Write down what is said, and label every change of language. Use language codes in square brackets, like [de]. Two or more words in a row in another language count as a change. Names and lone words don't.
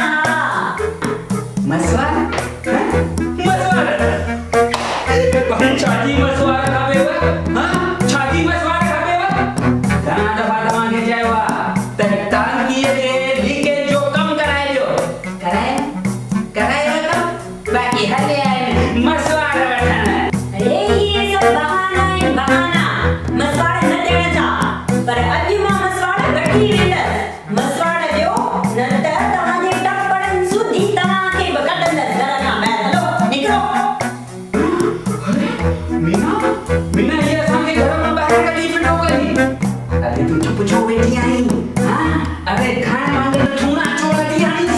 [sd] मसवाड़ मसवाड़ छाजी मसवाड़ खपेव छाजी मसवाड़ खपेव घणा दफ़ा तव्हांखे चयो आहे त टांकीअ जे लीकेज जो कमु कराइजो करायो कमु बाक़ी हले आहिनि मसवाड़ वठण [ur] ارے یہ سب بہانہ ہے بہانہ [sd] मसवाड़ न ॾियण जा पर अॼु मां मसवाड़ वठी वेंदसि मसवाड़ ॾियो न त तव्हांजे टपड़नि सुधी तव्हांखे बि कढंदसि घर खां ॿाहिरि हलो निकिरो मीना ये असांखे घर मां ॿाहिरि कढी फिटो करी अरे तूं चुप छो वेठी आहीं अरे खाइण वांगुरु थूणा चोड़ थी आईंस